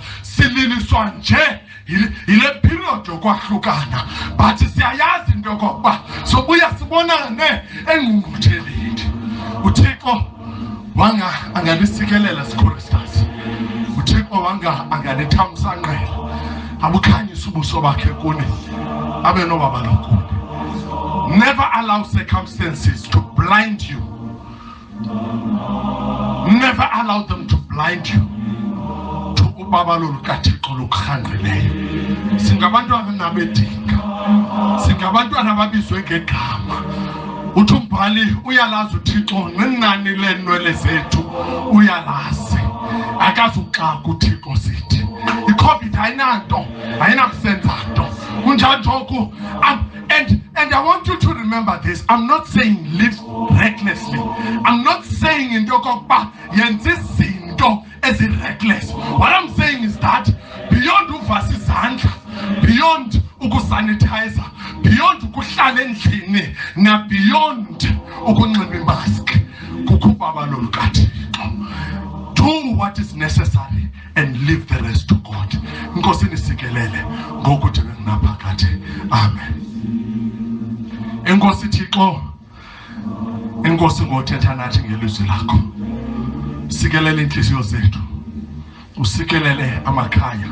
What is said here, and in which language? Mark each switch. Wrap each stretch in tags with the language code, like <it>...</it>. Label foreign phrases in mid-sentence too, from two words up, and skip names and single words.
<xh>Sililiswa nje yile period yokwahlukana, but siyayazi into yokokuba sobuya sibonane engqungqutheleni. uThixo wanga anganisikelela siChoristers, uThixo wanga anganithamsanqela, abukhanyisa ubuso bakhe kuni abe nobaba lokuni.</xh> <en>Never allow circumstances to blind you. Never allow them to blind you to</en> <xh>ubaba lolukaThixo lokukhandeleyo. Singabantwana bedinga, singabantwana babizwe ngegama. uThumbhali uyalazi uThixo nenani lenwele zethu uyalazi. akazuxa kuthixo sithi iCovid ayinanto ayinakusenza nto kunjanjoku.</xh> <en>And I want you to remember this. I'm not saying live recklessly. I'm not saying</en> <xh>into kokuba yenza izinto ezi-reckless.</xh> <en>What I'm saying is that beyond</en> <xh>uvasa izandla, beyond ukusanitizer, beyond ukuhlala endlini, na beyond ukunxiba imask, kukho ubabalo lukaThixo.</xh> <en>Do what is necessary and leave the rest to God.</en> <xh>Nkosi nisikelele ngokuthi bengaphakathi. Amen. Enkosi Thixo, enkosi ngothetha nathi ngelizwi lakho. Sikelele inhliziyo zethu. Usikelele amakhaya.</xh>